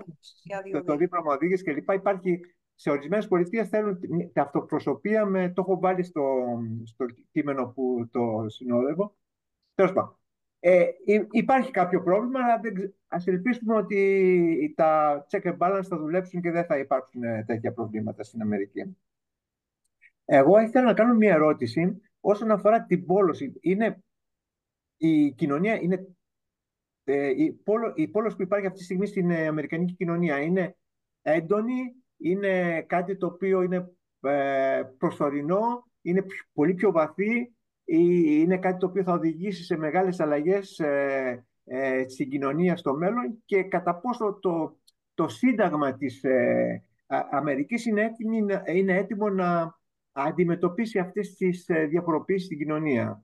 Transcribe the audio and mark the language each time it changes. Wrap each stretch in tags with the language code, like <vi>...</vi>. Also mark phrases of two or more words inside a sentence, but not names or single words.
<el>οδήγησης για το οδήγηση. δίπλωμα οδήγηση κλπ. Υπάρχει σε ορισμένες πολιτείες θέλουν ταυτοπροσωπία το έχω βάλει στο κείμενο που το συνόδευω. Τέλος πάντων. Υπάρχει κάποιο πρόβλημα, αλλά ας ελπίσουμε ότι τα</el> <en>check and balance</en> <el>θα δουλέψουν και δεν θα υπάρξουν τέτοια προβλήματα στην Αμερική. Εγώ ήθελα να κάνω μια ερώτηση όσον αφορά την πόλωση. Η κοινωνία είναι η πόλωση που υπάρχει αυτή τη στιγμή στην Αμερικανική κοινωνία είναι έντονη, είναι κάτι το οποίο είναι προσωρινό, είναι πολύ πιο βαθύ, είναι κάτι το οποίο θα οδηγήσει σε μεγάλες αλλαγές στην κοινωνία στο μέλλον και κατά πόσο το Σύνταγμα της Αμερικής είναι έτοιμο να αντιμετωπίσει αυτές τις διαφοροποιήσεις στην κοινωνία.</el>